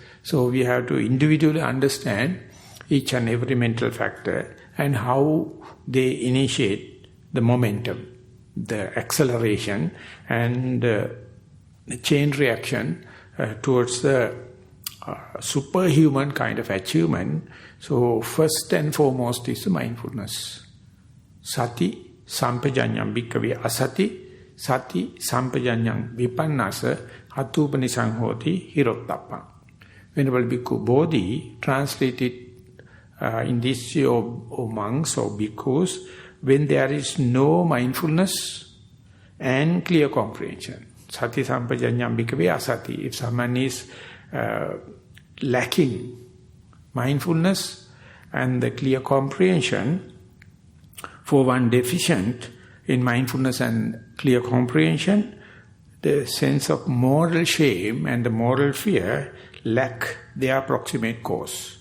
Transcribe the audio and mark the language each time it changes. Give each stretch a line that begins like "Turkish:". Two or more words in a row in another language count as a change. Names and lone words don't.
English: So we have to individually understand each and every mental factor and how they initiate the momentum, the acceleration and the chain reaction towards the superhuman kind of achievement. So first and foremost is mindfulness.
Pali: Satisampajanna bhikkhave asati, Satisampajanna vipannasa hatupanisaṁ hoti hirottappam.
English: Venerable Bhikkhu Bodhi translated in this or monks or bhikkhus, when there is no mindfulness and clear comprehension.
Pali: Satisampajanna bhikkhave asati.
English: If someone is lacking mindfulness and the clear comprehension, for one deficient in mindfulness and clear comprehension, the sense of moral shame and the moral fear lack their proximate cause.